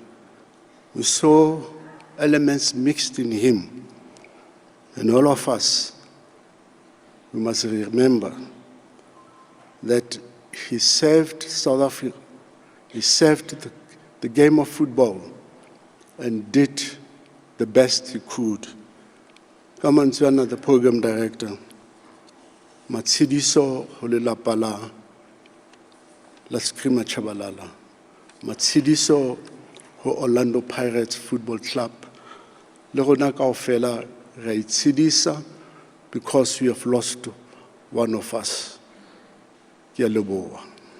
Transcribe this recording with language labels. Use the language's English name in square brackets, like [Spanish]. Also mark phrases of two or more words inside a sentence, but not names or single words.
[English] We saw elements mixed in him, and all of us, we must remember that he served South Africa, he served the game of football and did the best he could. Come on, the program director. [Southern Sotho] Matsidiso Holelapa la Skrima Tshabalala. Matsidiso ho Orlando Pirates Football Club. Le rona kaofela ra itsidisa [English] because we have lost one of us. [Southern Sotho] Ke a leboha.